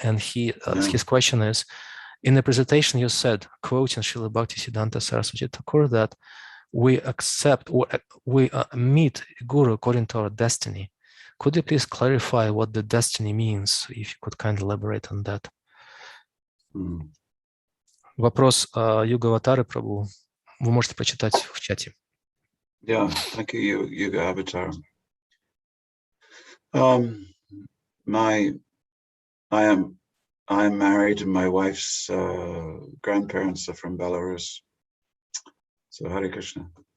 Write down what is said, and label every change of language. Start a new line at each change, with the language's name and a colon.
English: And his question is, in the presentation you said, quoting Srila Bhaktisiddhanta Saraswati Thakur, that we accept or we meet Guru according to our destiny. Could you please clarify what the destiny means, if you could kindly elaborate on that?
Russian: Вопрос Югаватары Прабhu. Вы можете прочитать в чате.
English: Yeah, thank you, Yuga Avatar. I am married and my wife's grandparents are from Belarus. So Hare Krishna.